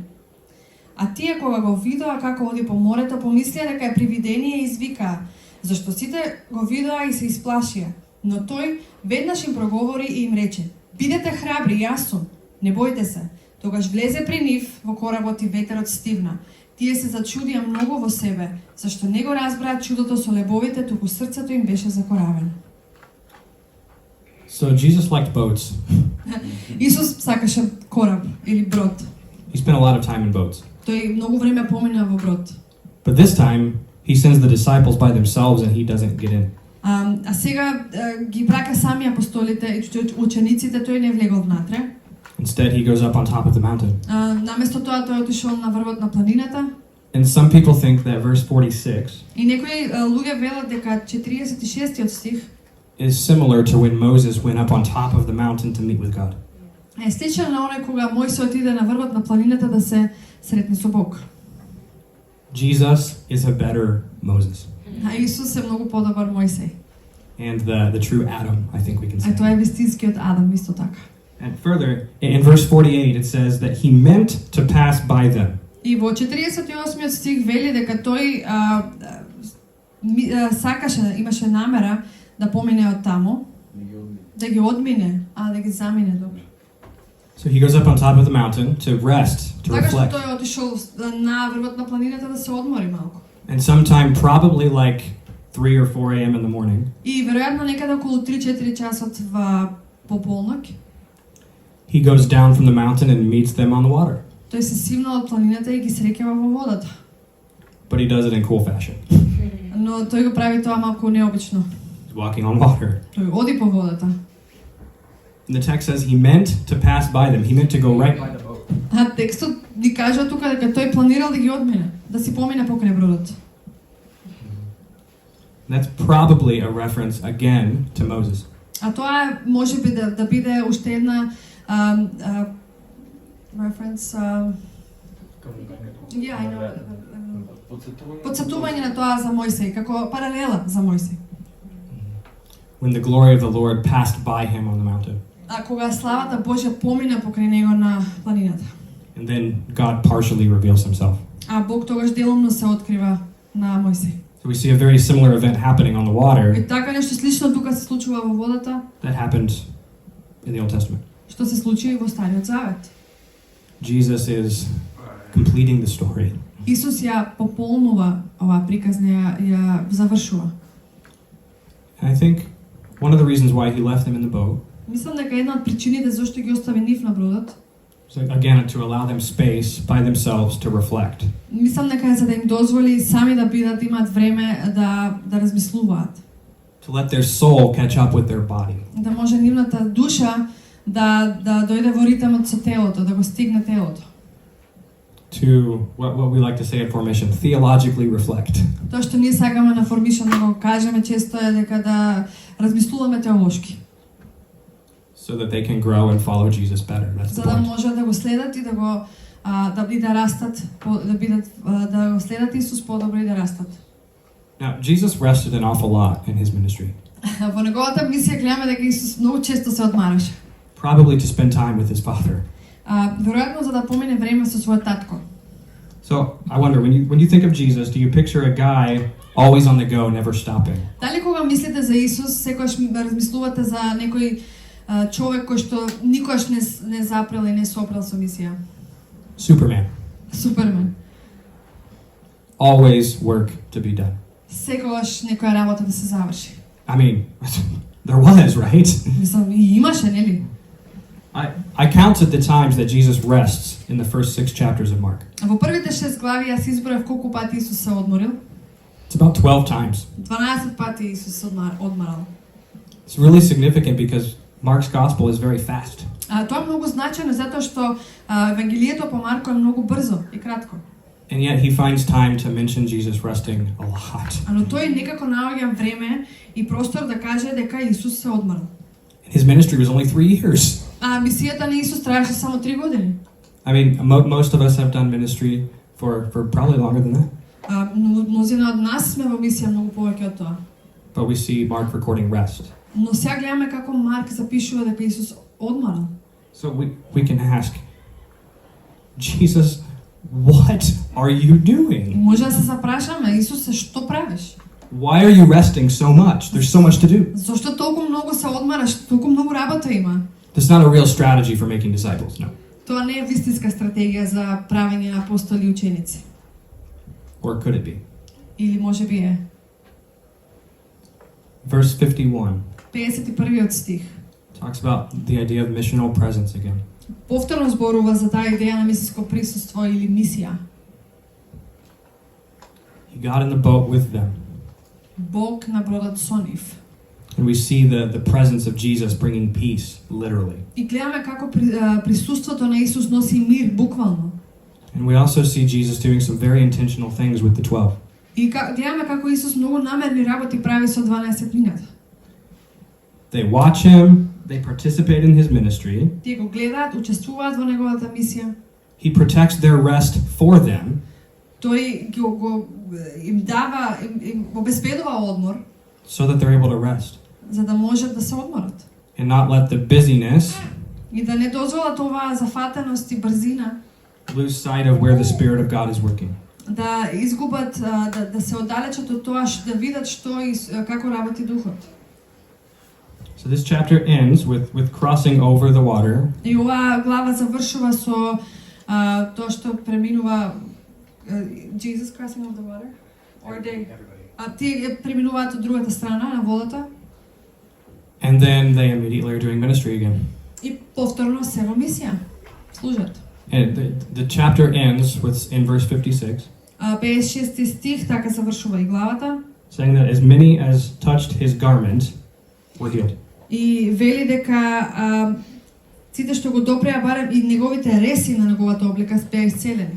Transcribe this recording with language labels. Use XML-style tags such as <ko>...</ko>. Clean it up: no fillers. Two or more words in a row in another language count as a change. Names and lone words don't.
<mk>А тие кога го видоа како оди по морето, помислија дека е привидение и извикаа, зашто сите го видоа и се исплашија. Но тој веднаш им проговори и им рече: "Бидете храбри, јас сум, не бојте се." Тогаш влезе при нив во коработ и ветерот стивна. Тие се зачудија многу во себе, зашто не го разбраа чудото со лебовите, туку срцето им беше закоравено.</mk> <en>So Jesus liked boats.</en> <mk>Исус сакаше кораб или брод.</mk> <en>He spent a lot of time in boats.</en> <mk>Тој многу време помина во брод.</mk> <en>But this time he sends the disciples by themselves and he doesn't get in.</en> <mk>А сега ги прака сами апостолите и учениците, тој не влегол внатре.</mk> <en>Instead he goes up on top of the mountain.</en> <mk>Наместо тоа тој отишол на врвот на планината.</mk> <en>And some people think that verse 46</en> <mk>И некои луѓе велат дека 46-тиот стих</mk> <en>is similar to when Moses went up on top of the mountain to meet with God.</en> <mk>е сличен на оној кога Мојсе отиде на врвот на планината да се сретне со Бог.</mk> <en>Jesus is a better Moses.</en> <mk>А Исус е многу подобар Мојсей.</mk> <en>And the true Adam, I think we can</en> <mk>А тој</mk> <en>say.</en> <mk>е вистинскиот Адам исто така.</mk> <en>And further, in verse 48 it says that he meant to pass by them.</en> <mk>И во 48-тиот стих вели дека тој сакаше, имаше намера да помине од таму, да ги одмине, да ги замине добро.</mk> <en>So he goes up on top of the mountain to rest, to</en> <mk>Така што</mk> <en>reflect.</en> <mk>тој отишол на врвот на планината да се одмори малку.</mk> <en>And sometime probably like 3 or 4 a.m. in the morning,</en> <mk>И веројатно некаде околу 3-4 часот во пополноќ,</mk> <en>he goes down from the mountain and meets them on the water.</en> <mk>тој се симнал од планината и ги среќава во водата.</mk> <en>But he does it in cool fashion.</en> <mk>Но тој го прави тоа малку необично.</mk> <en>He's walking on water.</en> <mk>Тој оди по водата.</mk> <en>And the text says he meant to pass by them. He meant to go right by the boat.</en> <mk>А текстот ни кажува тука дека тој планирал да ги одмине, да си помине покрај бродот.</mk> <en>That's probably a reference again to Moses.</en> <mk>А тоа можеби да биде уште една</mk> <en>reference Yeah, I know.</en> <mk>Подсетување на тоа за Мојсей, како паралела за Мојсей.</mk> <en>When the glory of the Lord passed by him on the mountain.</en> <mk>А кога славата Божја помина покрај него на планината.</mk> <en>And then God partially reveals himself.</en> <mk>А Бог тогаш деломно се открива на Мојсей.</mk> <en>So we see a very similar event happening on the water</en> <mk>И така нешто слично тука се случува во водата,</mk> <en>that happened in the Old Testament.</en> <mk>што се случи во Стариот Завет.</mk> <en>Jesus is completing the story.</en> <mk>Исус ја пополнува оваа приказна, ја завршува.</mk> <en>And I think one of the reasons why he left them in the boat</en> <mk>Мислам дека една од причините зашто ги остави нив на бродот,</mk> <en>was again to allow them space by themselves to reflect.</en> <mk>мислам дека е за да им дозволи сами да бидат, имаат време да размислуваат.</mk> <en>To let their soul catch up with their body.</en> <mk>Да може нивната душа да дојде во ритмот со телото, да го стигне телото.</mk> <en>To what we like to say at Formation, theologically reflect.</en> <mk>Тоа што ние сакаме на Formation да го кажеме често е дека да размислуваме теолошки.</mk> <en>So that they can grow and follow Jesus better. That's the</en> <mk>За да</mk> <en>point.</en> <mk>можат да го следат и да растат, да го следат Исус подобро и да растат.</mk> <en>Now, Jesus rested an awful lot in his ministry.</en> <mk>Во неговата мисија гледаме дека Исус многу често се одмараше.</mk> <en>Probably to spend time with his Father.</en> <mk>Веројатно за да помине време со својот татко.</mk> <en>So I wonder, when you think of Jesus, do you picture a guy always on the go, never stopping?</en> <mk>Дали кога мислите за Исус, секогаш размислувате за некој човек кој што никогаш не запрел и не сопрел со мисија?</mk> <en>Superman.</en> <mk>Супермен.</mk> <en>Always work to be done.</en> <mk>Секогаш некоја работа да се заврши.</mk> <en>I mean, there was, right?</en> <mk>Мислам, и имаше, нели?</mk> <en>I counted the times that Jesus rests in the first 6 chapters of Mark.</en> <mk>Во првите 6 глави јас изборав колку пати Исус се одморил.</mk> <en>It's about 12 times.</en> <mk>12 пати Исус се одмарал.</mk> <en>It's really significant because Mark's gospel is very fast.</en> <mk>Тоа е многу значајно затоа што евангелието по Марко е многу брзо и кратко.</mk> <en>And yet he finds time to mention Jesus resting a lot.</en> <mk>Но тој некако наоѓа време и простор да каже дека Исус се одмарал.</mk> <en>His ministry was only 3 years.</en> <mk>Мисијата на Исус траеше само 3 години.</mk> <en>I mean, most of us have done ministry for probably longer than that.</en> <mk>Мнозина од нас сме во мисија многу повеќе од тоа.</mk> <en>But we see Mark recording rest.</en> <mk>Но сега гледаме како Марк запишува дека Исус одмарал.</mk> <en>So we can ask, Jesus, what are you doing?</en> <mk>Може да се запрашаме, Исусе, што правиш?</mk> <en>Why are you resting so much? There's so much to do.</en> <mk>Зошто толку многу се одмараш, толку многу работа има?</mk> <en>That's not a real strategy for making disciples, no.</en> <mk>Тоа не е вистинска стратегија за правење на апостоли и ученици.</mk> <en>Or could it be?</en> <mk>Или можеби е.</mk> <en>Verse 51</en> <mk>51 стих.</mk> <en>talks about the idea of missional presence again.</en> <mk>Повторно зборува за таа идеја на мисиско присуство или мисија.</mk> <en>He got in the boat with them.</en> <mk>Бог на бродот со нив.</mk> <en>And we see the presence of Jesus bringing peace, literally.</en> <mk>И гледаме како присуството на Исус носи мир буквално.</mk> <en>And we also see Jesus doing some very intentional things with the 12.</en> <mk>И гледаме како Исус многу намерни работи прави со 12 мината.</mk> <en>They watch him, they participate in his ministry.</en> <mk>Тие го гледаат, учествуваат во неговата мисија.</mk> <en>He protects their rest for them.</en> <mk>Тој им дава, им обезбедува одмор,</mk> <en>so that they're able to rest</en> <mk>за да можат да се одморат.</mk> <en>and not let the busyness</en> <mk>И да не дозволат оваа зафатеност и брзина</mk> <en>lose sight of where the Spirit of God is working.</en> <mk>да изгубат, да се оддалечат од тоа, да видат што и како работи Духот.</mk> <en>So this chapter ends with crossing over the water.</en> <mk>И оваа глава завршува со тоа што преминува</mk> <en>Jesus crossing over the water, or they</en> <mk>тие преминуваат од другата страна на водата.</mk> <en>And then they immediately are doing ministry again.</en> <mk>И повторно се во мисија служат.</mk> <en>And the chapter ends in verse 56,</en> <mk>56 стих така завршува и главата.</mk> <en>saying that as many as touched his garment were healed.</en> <mk>И вели дека сите што го допреа барем и неговите реси на неговата облека беа исцелени.</mk>